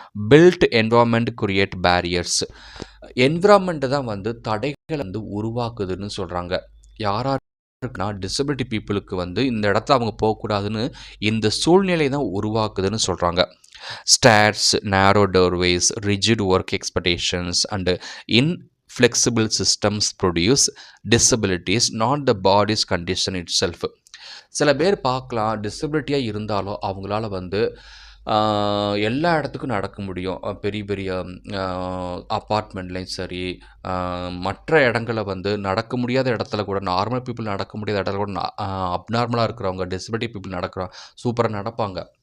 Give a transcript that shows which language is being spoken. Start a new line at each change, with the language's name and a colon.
English: Built environment create barriers.
Tamil: Environment தான் வந்து தடைகள் வந்து உருவாக்குதுன்னு சொல்கிறாங்க. யாராருக்குன்னா டிசபிலிட்டி பீப்புளுக்கு வந்து இந்த இடத்துல அவங்க போகக்கூடாதுன்னு இந்த சூழ்நிலை தான் உருவாக்குதுன்னு சொல்கிறாங்க.
English: Stairs, narrow doorways, rigid work expectations and inflexible systems produce disabilities, not the body's condition itself.
Tamil: சில பேர் பார்க்கலாம் டிசபிலிட்டியாக இருந்தாலும் அவங்களால வந்து எல்லா இடத்துக்கும் நடக்க முடியும். பெரிய பெரிய அப்பார்ட்மெண்ட்லேயும் சரி, மற்ற இடங்கள வந்து நடக்க முடியாத இடத்துல கூட நார்மல் பீப்புள் நடக்க முடியாத இடத்துல கூட அப்நார்மலாக இருக்கிறவங்க டிசபிலிட்டி பீப்புள் சூப்பராக நடப்பாங்க.